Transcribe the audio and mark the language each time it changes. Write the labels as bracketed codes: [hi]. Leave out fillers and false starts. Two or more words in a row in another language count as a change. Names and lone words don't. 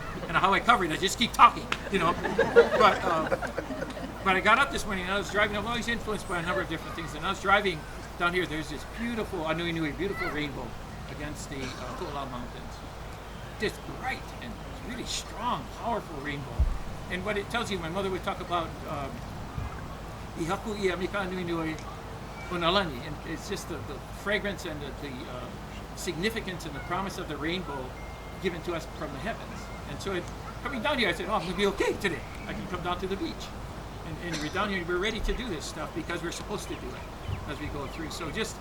[en] And how I cover it, I just keep talking, you know. But I got up this morning and I was driving. I'm always influenced by a number of different things. And I was driving down here. There's this beautiful beautiful rainbow against the Tu'ala Mountains. Just bright and really strong, powerful rainbow. And what it tells you, my mother would talk about [haw] Ihaku ia mika nui nui unalani, [en] and it's just the fragrance and the significance and the promise of the rainbow given to us from the heavens. And so coming down here, I said, I'm going to be okay today. I can come down to the beach. And we're down here, we're ready to do this stuff because we're supposed to do it as we go through.